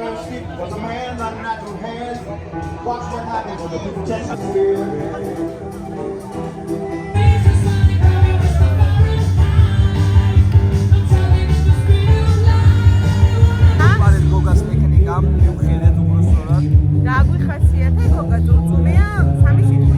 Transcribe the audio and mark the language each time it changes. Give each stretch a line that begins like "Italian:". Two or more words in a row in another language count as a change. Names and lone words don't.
English: it was a man running out your hands. Watch what happens when the people test you.
Georgian: გოგას ტექნიკა მიუხედავად უბრალოდ გაგვიხასიათე გოგა ძუძუმეა სამი სიტყვით.